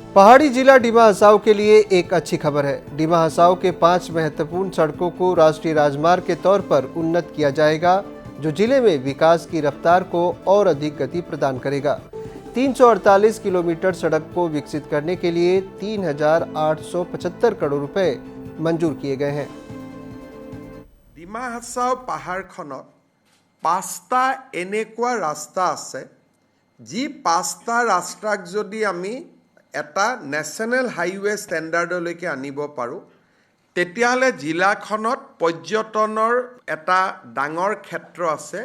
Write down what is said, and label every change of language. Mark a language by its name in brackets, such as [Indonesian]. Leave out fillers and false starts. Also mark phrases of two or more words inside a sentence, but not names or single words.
[Hindi] पहाड़ी जिला डिमा हसाओ के लिए एक अच्छी खबर है। डिमा हसाओ के 5 महत्वपूर्ण सड़कों को राष्ट्रीय राजमार्ग के तौर पर उन्नत किया जाएगा, जो जिले में विकास की रफ्तार को और अधिक गति प्रदान करेगा। 348 किलोमीटर सड़क को विकसित करने के लिए 3,875 करोड़ रुपए मंजूर किए गए हैं। [Assamese] ডিমা হাছাও পাহাৰখনত 5টা এনেকুৱা ৰাস্তা আছে, যি 5টা ৰাস্তাক যদি আমি এটা [English] national highway [Assamese] ষ্টেণ্ডাৰ্ডলৈকে আনিব পাৰোঁ, তেতিয়াহ'লে জিলাখনত পৰ্যটনৰ এটা ডাঙৰ ক্ষেত্ৰ আছে।